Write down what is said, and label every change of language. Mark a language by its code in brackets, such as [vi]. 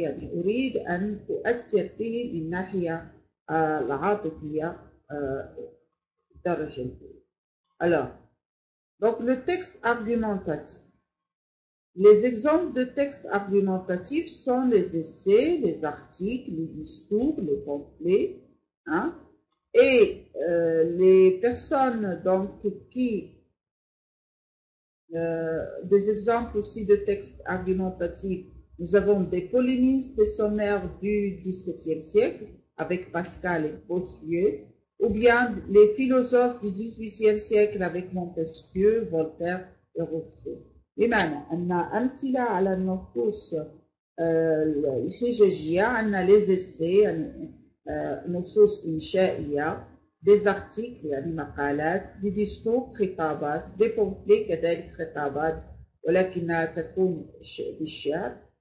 [ar] يعني أريد أن أؤثر فيه من ناحية العاطفية الدرجة الأولى. [fr] Alors, donc le texte argumentatif. Les exemples de textes argumentatifs sont les essais, les articles, les discours, les pamphlets, et les personnes donc qui des exemples aussi de textes argumentatifs. Nous avons des polémistes et sommaires du XVIIe siècle avec Pascal et Bossuet, ou bien les philosophes du XVIIIe siècle avec Montesquieu, Voltaire et Rousseau. [ar] بمعنى أن أمثلة على النصوص الحجاجية عندنا لي إسي يعني نصوص إنشائية، دي زارتيكل يعني مقالات، دي ديسكور خطابات، دي بومفلي كذلك خطابات ولكنها تكون بالشعر.